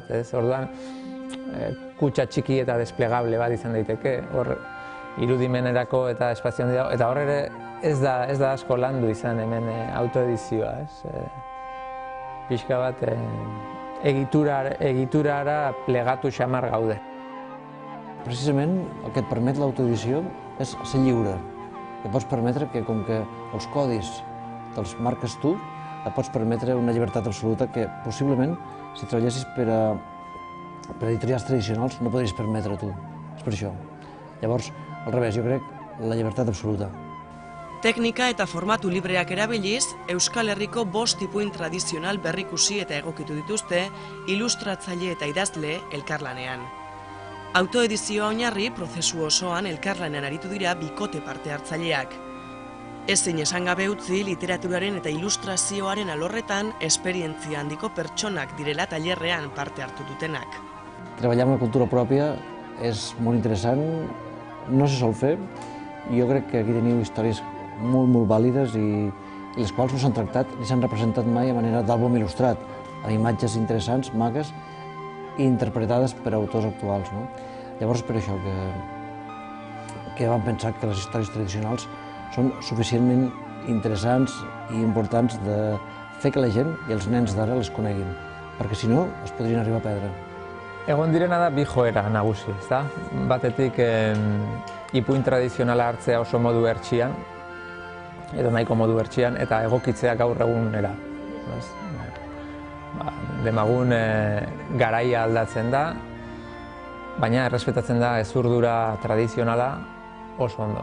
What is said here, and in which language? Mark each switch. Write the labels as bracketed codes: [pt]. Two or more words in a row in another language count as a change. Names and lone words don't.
[eu] Orduan, kutxa txiki eta desplegable bat izan daiteke. Hor, irudimenerako eta espazio handi dago. Eta hor ere ez da asko landu izan hemen autoedizioa. Pixka bat egiturara plegatu xamar gaude. [ca] Precisament el que et permet l'autoedició és ser lliure. Et pots permetre que, com que els codis te'ls marques tu, et pots permetre una llibertat absoluta que possiblement, si treballessis per editorials tradicionals, no podries permetre tu. És per això. Llavors, al revés, jo crec la llibertat absoluta. [eu] Teknika eta formatu libreak erabiliz, Euskal Herriko 5 ipuin tradizional berrikusi eta egokitu dituzte, ilustratzaile eta idazle elkarlanean. Autoedizioa oinarri, prozesu osoan elkarlanean aritu dira bikote parte hartzaileak. Ezin esan gabe utzi literaturaren eta ilustrazioaren alorretan esperientzia handiko pertsonak direla tailerrean parte hartu dutenak. [ca] Treballar amb la cultura pròpia és molt interessant, no se sol fer. Jo crec que aquí teniu històries molt vàlides i les quals no s'han tractat ni s'han representat mai a manera d'àlbum il·lustrat, amb imatges interessants, maques, i interpretades per autors actuals. Llavors, per això que vam pensar que les històries tradicionals són suficientment interessants i importants de fer que la gent i els nens d'ara les coneguin, perquè si no es podrien arribar a perdre. [eu] Egon direna da bi joera nagusi, ezta? Batetik ipuin tradizionala hartzea oso modu hertsian, edo nahiko modu hertsian, eta egokitzea gaur egunera. Demagun garaia aldatzen da, baina errespetatzen da hezurdura tradizionala oso ondo.